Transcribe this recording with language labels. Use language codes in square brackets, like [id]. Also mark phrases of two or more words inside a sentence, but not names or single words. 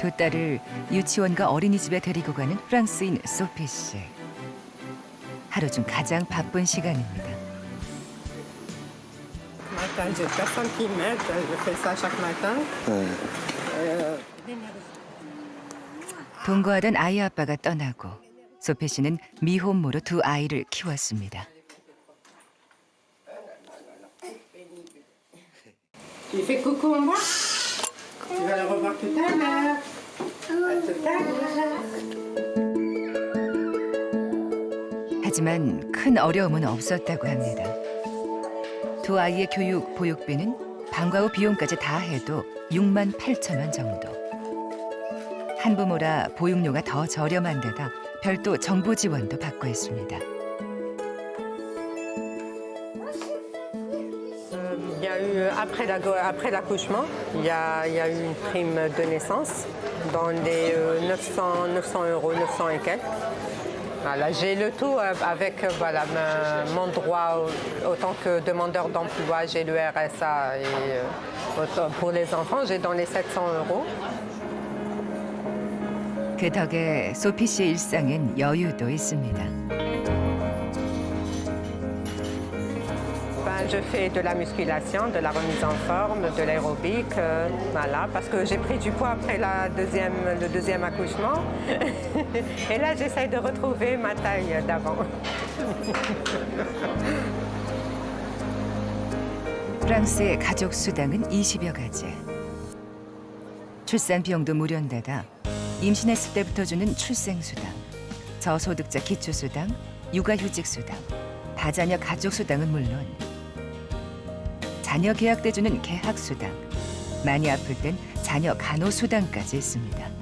[ko] 두 딸을 유치원과 어린이집에 데리고 가는 프랑스인 소피 씨. 하루 중 가장 바쁜 시간입니다. [fr] matin, j'ai personne qui m'aide. Je fais ça chaque matin. [ko] 동거하던 아이 아빠가 떠나고 소피 씨는 미혼모로 두 아이를 키웠습니다. [fr] Tu fais coucou en bas. Tu vas le revoir tout à l'heure. À tout à l'heure. [ko] 하지만 큰 어려움은 없었다고 합니다. 두 아이의 교육, 보육비는 방과 후 비용까지 다 해도 6만 8천 원 정도. 한부모라 보육료가 더 저렴한 데다 별도 정부 지원도 받고 있습니다. [fr] Il y a eu, après l'accouchement, il y a eu une prime de naissance dans les 900 euros, 900 et quelques. Voilà, j'ai le tout avec voilà, mon droit autant que demandeur d'emploi, j'ai le RSA et pour les enfants, j'ai dans les 700 euros. [ko] 그 덕에 소피 씨의 일상엔 여유도 있습니다. [fr] Je fais de la musculation, de la remise en forme, de l'aérobic, voilà, parce que j'ai pris du poids après le deuxième accouchement. Et là, j'essaye de retrouver ma taille d'avant. [ko] 프랑스의 가족 수당은 20여 가지. 출산 비용도 무료인데다 임신했을 때부터 주는 출생수당, 저소득자 기초수당, 육아휴직 수당, 다자녀 가족 수당은 물론 자녀 계약 때 주는 계약 수당, 많이 아플 땐 자녀 간호 수당까지 있습니다.